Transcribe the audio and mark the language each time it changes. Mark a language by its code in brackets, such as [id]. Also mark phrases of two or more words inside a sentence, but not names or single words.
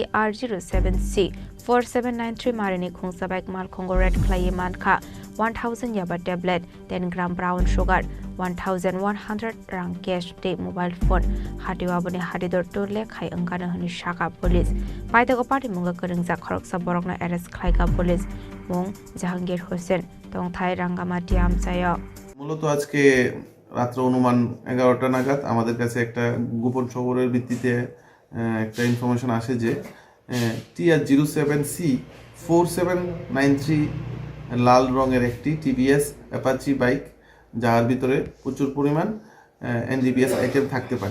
[trp] TR07C4793 Marini Khungsa Bike Mal Khongo [en] Red Clay [trp] Manka 1000 [en] Yaba tablet 10 gram brown sugar [trp] 1100 rang cash day [en] mobile phone [trp] Hatiwa Abuni Hatidor Tole Khai Angana Hani Shaka Police Paitago Party Munga Karingza Khoroksa Borokna Arrest Khlaika Police Mung Jahangir Hussein Tongthai Rangamati Amsayo [bn] মূলত আজকে রাত্র অনুমান 11টা নাগাদ আমাদের কাছে একটা গোপন খবরের ভিত্তিতে একটা ইনফরমেশন আসে যে TR07C4793 লাল রঙের একটি টিভিএস অ্যাপাচি বাইক যার ভিতরে প্রচুর পরিমাণ এনডিপিএস আইটেম থাকতে পারে।